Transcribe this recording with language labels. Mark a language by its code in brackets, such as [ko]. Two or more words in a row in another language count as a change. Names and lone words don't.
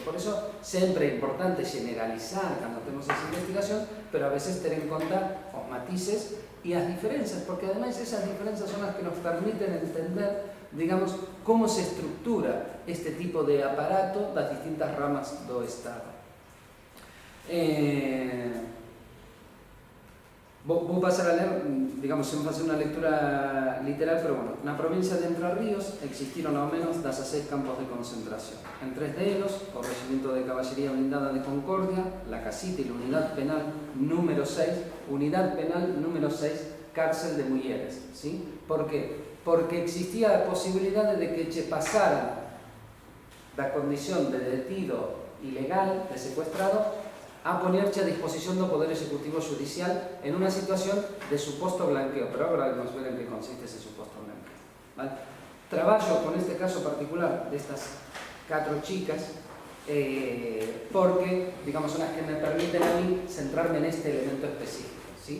[gl] Por eso sempre é importante generalizar cando temos esa investigación, pero [es] a veces [gl] ter en conta os matices e as diferenzas, porque ademais esas diferenzas son as que nos permiten entender, digamos, como se estructura este tipo de aparato das distintas ramas do Estado. Vou pasar a ler, digamos, sen facer unha lectura literal, pero bueno, na provincia de Entre Ríos existiron ao menos 16 campos de concentración. En 3 delos, o Regimiento de Caballería Blindada de Concordia, la Casita e la Unidad Penal número 6, Unidad Penal número 6, Cárcel de Mulleres, ¿sí? Por qué? Porque existía a posibilidade de que che pasaran da condición de detido ilegal, de secuestrado, a ponerche a disposición do Poder Executivo Judicial en unha situación de suposto blanqueo, pero agora vamos ver en que consiste ese suposto blanqueo, ¿vale? Traballo con este caso particular de estas 4 chicas porque, digamos, son as que me permiten [es] a mí [gl] centrarme en este elemento específico, ¿sí?